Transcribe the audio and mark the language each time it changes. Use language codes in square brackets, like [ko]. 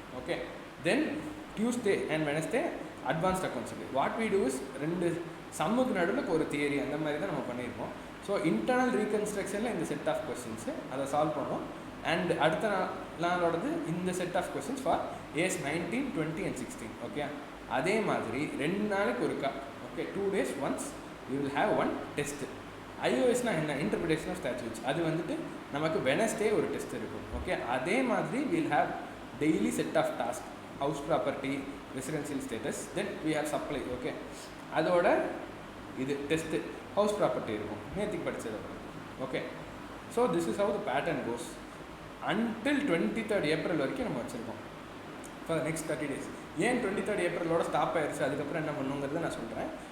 [en] Okay, then Tuesday and Wednesday advanced accounts இருக்குது. What we do is [ta] 2 சம்முக்கு நடுவில் ஒரு theory அந்த மாதிரி தான் நம்ம பண்ணியிருக்கோம். ஸோ இன்டர்னல் ரீகன்ஸ்ட்ரக்ஷனில் இந்த செட் ஆஃப் கொஸ்டின்ஸு அதை சால்வ் பண்ணுவோம். அண்ட் அடுத்த நாளோடது இந்த set of questions for age 19, 20 and 16. Okay, அதே மாதிரி 2 நாளைக்கு ஒருக்கா, okay, [en] 2 days once we will have one test. [ta] iOSனா என்ன, இன்டர்பிரேஷன் ஆஃப் ஸ்டாட்யூட்ஸ், அது வந்துட்டு நமக்கு வெனஸ்டே ஒரு டெஸ்ட் இருக்கும். [en] okay, [ta] அதே மாதிரி [en] we'll have daily set of task, house property, residential status, then we have supply. [ta] Okay, அதோட இது டெஸ்ட்டு ஹவுஸ் ப்ராப்பர்ட்டி இருக்கும், நேற்றுக்கு படித்தது. [en] okay, so this is how the pattern goes until 23rd April [ta] வரைக்கும் நம்ம வச்சுருக்கோம் [en] For next 30 days. [ta] ஏன் 23rd ஏப்ரலோட stop ஆயிடுச்சு, அதுக்கப்புறம் என்ன பண்ணுங்கிறத நான் சொல்கிறேன்.